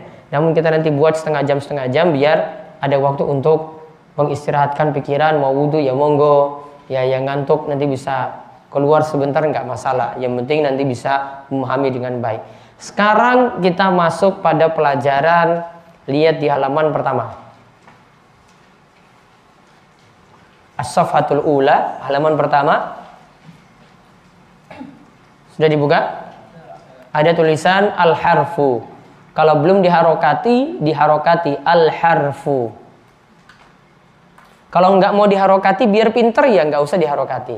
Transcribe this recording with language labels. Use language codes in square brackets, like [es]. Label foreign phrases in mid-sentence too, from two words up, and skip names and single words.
[id] Namun kita nanti buat setengah jam biar ada waktu untuk mengistirahatkan pikiran. Mau wudhu ya monggo. Ya, yang ngantuk nanti bisa keluar sebentar, nggak masalah. Yang penting nanti bisa memahami dengan baik. Sekarang kita masuk pada pelajaran. Lihat di halaman pertama. [ar] الصفحة الأولى, [id] halaman pertama. Sudah dibuka? Ada tulisan al-harfu. Kalau belum diharokati, diharokati al-harfu. Kalau nggak mau diharokati, biar pinter ya nggak usah diharokati.